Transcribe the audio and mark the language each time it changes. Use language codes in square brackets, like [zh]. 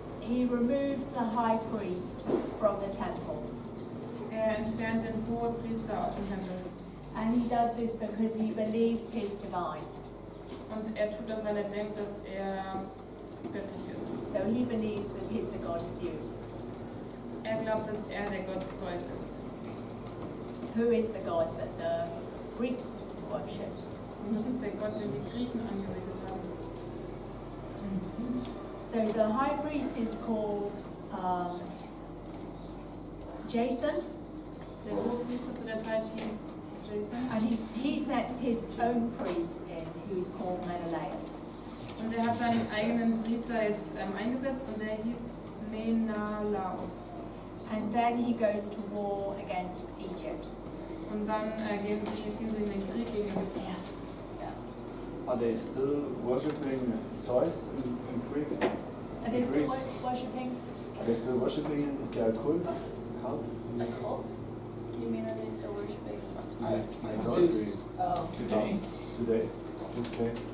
[en] he removes the high priest from the temple. [de] Entfernt den Hohepriester aus dem Tempel. [en] And he does this because he believes he's divine. [de] Und tut das, weil denkt, dass göttlich ist. [en] So he believes that he's the god Zeus. [de] Glaubt, dass der Gott Zeus ist. [en] Who is the god that the Greeks worshipped? [de] Und das ist der Gott, den die Griechen angebetet haben. [en] So the high priest is called Jason. [de] Der Hohepriester zu der Zeit hieß Jason. [en] And he sets his own priest in, who's called Menelaus. [de] Und hat seinen eigenen Priester jetzt eingesetzt und der hieß Menelaus. [en] And then he goes to war against Egypt. [de] Und dann ziehen sie in den Krieg gegen Ägypten. [en] Are they still worshipping Zeus in Greek? Are they still worshipping? Are they still worshipping? Is there a cult? A cult? You mean are they still worshipping? Idolatry. Oh. Today, Today. Okay.